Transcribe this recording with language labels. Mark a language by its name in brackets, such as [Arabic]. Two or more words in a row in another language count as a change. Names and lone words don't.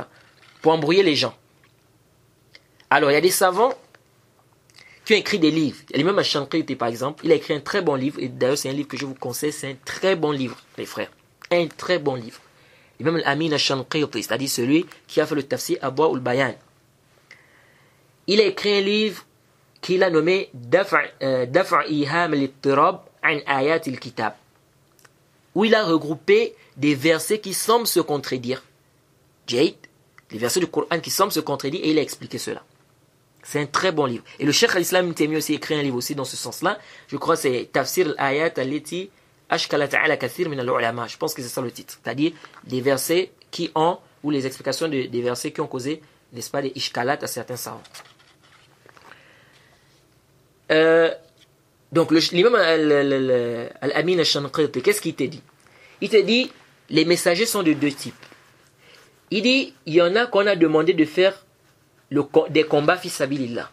[French] Pour embrouiller les gens. Alors, il y a des savants qui ont écrit des livres. Il y a l'imam al-Shanqiti, par exemple, il a écrit un très bon livre, et d'ailleurs c'est un livre que je vous conseille, c'est un très bon livre, les frères. Un très bon livre. L'imam al-Amin al-Shanqiti, c'est-à-dire celui qui a fait le tafsir Abwa ul-Bayan. Il a écrit un livre qu'il a nommé Daf'a iham al-ittirab an ayat al-kitab. où il a regroupé des versets qui semblent se contredire. Jade, les versets du Coran qui semblent se contredire, et il a expliqué cela. C'est un très bon livre. Et le Cheikh al-Islam Ibn Taymiyyah aussi écrit un livre aussi dans ce sens-là. Je crois que c'est Tafsir al-Ayat al-Lati ashkalat ala kathir min al-ulama. Je pense que c'est ça le titre. C'est-à-dire des versets qui ont, ou les explications des versets qui ont causé, n'est-ce pas, des ishkalat à certains savants. Donc l'imam al-Amin al-Shanqiti, qu'est-ce qu'il te dit? Il te dit, les messagers sont de deux types. Il dit, il y en a qu'on a demandé de faire des combats [Arabic] في سبيل الله.